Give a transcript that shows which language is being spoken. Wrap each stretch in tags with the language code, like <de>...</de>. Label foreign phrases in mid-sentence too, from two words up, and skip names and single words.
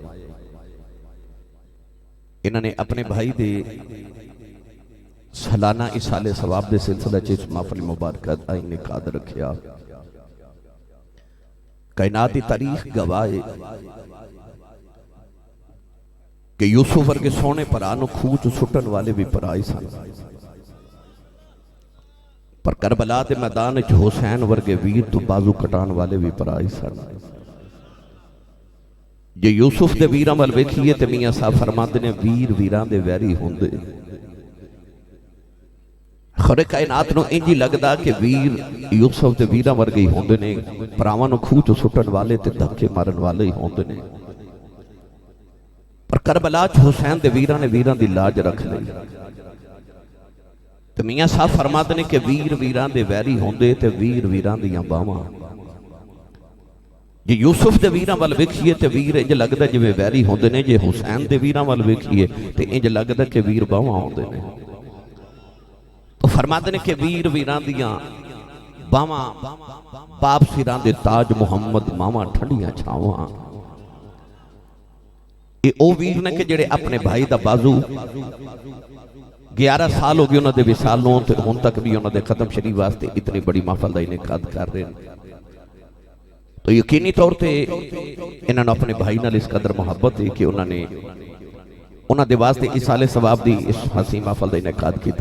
<pa>انہوں نے اپنے بھائی دے سالانہ اصال ثواب دے سلسلہ چیز محفل مبارکہ دا انعقاد رکھیا. کائناتی تاریخ گواہ کہ یوسف ورگے سونے پرانو کھوچ سٹن والے بھی پرائی سن، پر کربلا دے میدان چ حسین ورگے ویر تو بازو کٹان والے بھی پرائی سن. جے یوسف دے ویراں ول ویکھیے تے میاں صاحب فرماندے نے ویر ویراں دے ویری ہوندے. خورے کائنات نو انجی لگدا کہ ویر یوسف دے ویراں ورگے ہی ہوندے نے، پراواں نو کھوچ سٹن والے تے دھکے مارن والے ہی ہوندے نے. پر کربلا چ حسین دے ویراں نے ویراں دی لاج رکھ لئی. تے میاں صاحب فرماتے نے کہ ویر ویراں دے ویری ہوندے تے ویر ویراں دیاں باواں. جے یوسف دے ویراں ول ویکھیے تے ویر انج لگدا جویں ویری ہوندے نے، جے حسین دے ویراں ول ویکھیے تے انج لگدا کہ ویر باواں ہوندے نے. تو فرماتے نے کہ ویر ویراں دیاں باواں باپ سراں دے تاج محمد ماواں ٹھنڈیاں چھاواں. یہ او ویر نے کہ جڑے اپنے بھائی دا بازو 11 سال ہو گئے انہوں دے وصالوں تے ہن تک بھی انہوں دے ختم شریف واسطے اتنی بڑی محفل دا انعقاد کر رہے ہیں. تو یقینی طور تے انہوں نے اپنے بھائی نال اس قدر محبت ہے کہ انہوں دے واسطے اصال ثواب دی اس حسین محفل دا انعقاد کیتا.</pa>